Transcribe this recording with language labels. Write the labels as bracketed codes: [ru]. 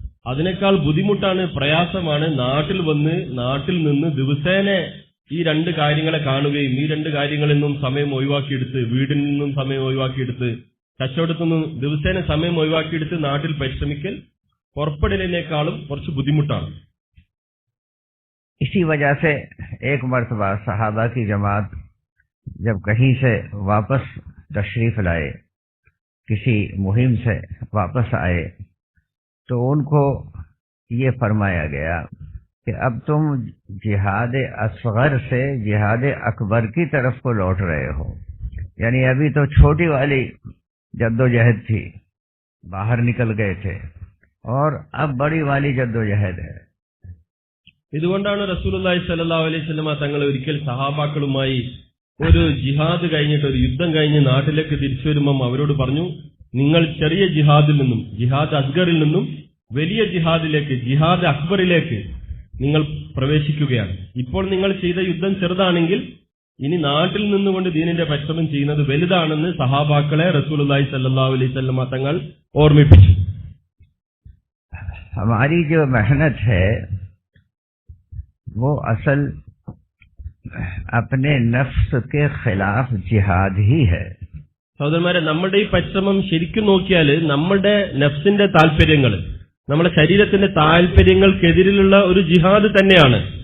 [ml] അതിനേക്കാൾ ബുദ്ധിമുട്ടാണ്, പ്രയാസമാണ് നാട്ടിൽ വന്ന് നാട്ടിൽ നിന്ന് ദിവസേന ഈ 2 കാര്യങ്ങളെ കാണുകയും ഈ 2 കാര്യങ്ങളിൽ നിന്നും സമയം ഒഴിവാക്കിയെടുത്ത്, വീടിൽ നിന്നും സമയം ഒഴിവാക്കിയെടുത്ത് കച്ചവടത്തിൽ നിന്ന് ദിവസേന സമയം ഒഴിവാക്കിയെടുത്ത് നാട്ടിൽ പരിശ്രമിക്കൽ പുറപ്പെടലിനേക്കാളും കുറച്ച് ബുദ്ധിമുട്ടാണ്. [hi] इसी वजह से एक मर्तबा सहाबा की जमात जब कहीं से वापस तशरीफ लाए, किसी मुहिम से वापस आए, तो उनको ये फरमाया गया कि अब तुम जिहाद असगर से जिहाद अकबर की तरफ को लौट रहे हो. यानी अभी तो छोटी वाली जद्दोजहद थी, बाहर निकल गए थे, और अब बड़ी वाली जद्दोजहद है. [ml] ഇതുകൊണ്ടാണ് റസൂലുള്ളാഹി സ്വല്ലല്ലാഹു അലൈഹി വസല്ലമ തങ്ങൾ ഒരിക്കൽ സഹാബാക്കളുമായി ഒരു ജിഹാദ് കഴിഞ്ഞിട്ട്, ഒരു യുദ്ധം കഴിഞ്ഞ് നാട്ടിലേക്ക് തിരിച്ചു വരുമ്പം അവരോട് പറഞ്ഞു, നിങ്ങൾ ചെറിയ ജിഹാദിൽ നിന്നും, ജിഹാദ് അസ്ഗറിൽ നിന്നും വലിയ ജിഹാദിലേക്ക്, ജിഹാദ് അക്ബറിലേക്ക് നിങ്ങൾ പ്രവേശിക്കുകയാണ്. ഇപ്പോൾ നിങ്ങൾ ചെയ്ത യുദ്ധം ചെറുതാണെങ്കിൽ ഇനി നാട്ടിൽ നിന്നുകൊണ്ട് ദീനിന്റെ പരിശ്രമം ചെയ്യുന്നത് വലുതാണെന്ന് സഹാബാക്കളെ റസൂലുള്ളാഹി സ്വല്ലല്ലാഹു അലൈഹി വസല്ലമ തങ്ങൾ ഓർമ്മിപ്പിച്ചു. [hi] हमारी जो मेहनत है वो असल अपने नफ्स के खिलाफ जिहाद ही है. [ml] സഹോദരന്മാരെ, നമ്മുടെ ഈ പരിശ്രമം ശരിക്കും നോക്കിയാൽ നമ്മുടെ നഫ്സിന്റെ താല്പര്യങ്ങൾ, നമ്മുടെ ശരീരത്തിന്റെ താല്പര്യങ്ങൾക്കെതിരിലുള്ള ഒരു ജിഹാദ് തന്നെയാണ്.